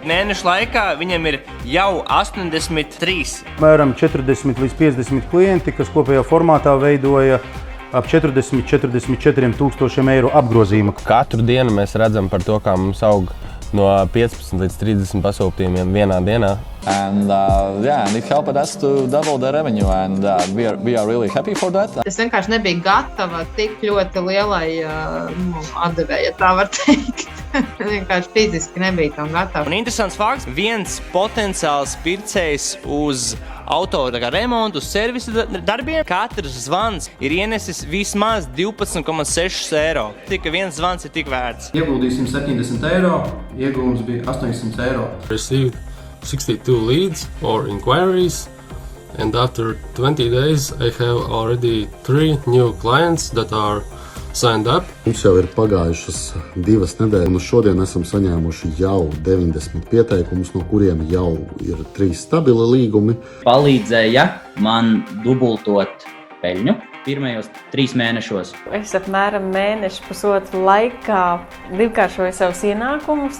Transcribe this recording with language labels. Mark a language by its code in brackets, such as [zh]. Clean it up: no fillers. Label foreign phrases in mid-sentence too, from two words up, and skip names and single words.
[lv] Mēneša laikā viņiem ir jau 83. Apmēram 40 līdz 50 klienti, kas kopējā formātā veidoja ap 44 tūkstošiem eiro apgrozījumu. Katru dienu mēs redzam par to, kā mums aug no 15 līdz 30 pasūtījumiem vienā dienā. [en] And it helped us to double the revenue and we are really happy for that. [lv] Es vienkārši nebiju gatava tik ļoti lielai atdevējai, tā var teikt. Vienkārši fiziski nebija tam gatava. Un interesants fakts, viens potenciāls pircējs uz auto remontu, servisu darbiem, katrs zvans ir ienesis vismaz 12,6 eiro. Tikai viens zvans ir tik vērts. Ieguldīsim 70 eiro, ieguvums bija 800 eiro. [en] Received 62 leads or inquiries, and after 20 days I have already 3 new clients that are signed up. [lv] Mums jau ir pagājušas 2 nedēļas, un šodien esam saņēmuši jau 90 pieteikumus, no kuriem jau ir 3 stabili līgumi. Palīdzēja man dubultot peļņu pirmajos 3 mēnešos. Es apmēram mēnešu pusotru laikā divkāršoju savus ienākumus.